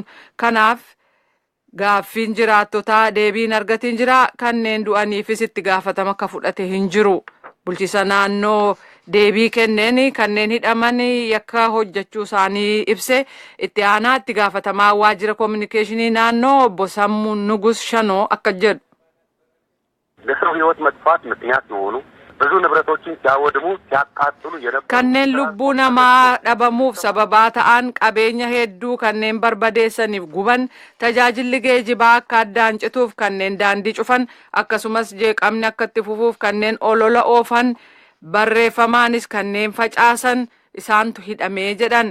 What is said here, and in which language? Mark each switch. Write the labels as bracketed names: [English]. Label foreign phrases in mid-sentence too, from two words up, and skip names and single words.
[Oromo] Kanaaf gaaffiin jiraattotaa deebiin argatiin jira kanneen du'aniifis itti gaafatama akka fudhate hin jiru. bulchiisa naannoo deebii kenneen kanneen hidhaman yakka hojjechuu isaanii ibse. Itti aanaa itti gaafatamaa waajjira kominikeeshinii naannoo obbo Sammuu Nugus Shanoo akka jedhu. [Amharic] ለሰው ህይወት መጥፋት ምክንያት የሆኑ ብዙ ንብረቶችን ሲያወድሙ ሲያቃጥሉ የነበሩ [Oromo] kanneen lubbuu namaa dhabamuuf sababaa ta'an qabeenya hedduu kanneen barbadeessaniif guban tajaajilli geejibaa akka addaan cituuf kanneen daandii cufan akkasumas jeeqamni akka itti fufuuf kanneen olola oofan barreeffamaanis kanneen facaasan isaantu hidhamee jedhan.